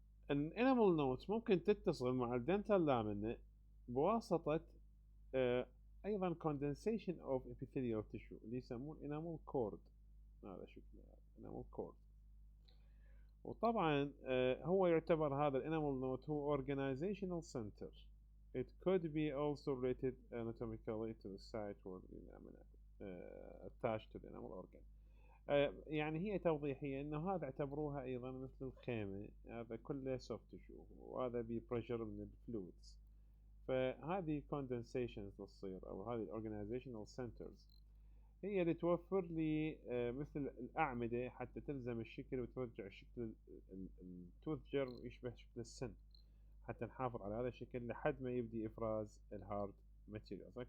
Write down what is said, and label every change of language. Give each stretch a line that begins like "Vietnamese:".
Arabic: الانيمال نوت ممكن تتصل مع الدنتال لامينا بواسطة ايضا condensation of epithelial tissue اللي يسمون enamel cord. هذا شكله enamel cord. وطبعا هو يعتبر هذا الانيمال نوت هو organizational center.
English: It could be also related anatomically to the site where the lamina attached to the enamel organ.
Arabic: يعني هي توضيحية انه هذا اعتبروها ايضا مثل الخيمة، هذا كله soft tissue وهذا ببريشر من الفلويدز. فهذه condensations تصير او هذه organizational centers هي اللي توفر لي مثل الأعمدة حتى تلزم الشكل وترجع شكل التوث جيرم يشبه شكل السن، حتى نحافظ على هذا الشكل لحد ما يبدي إفراز الهارد ماتيريالز.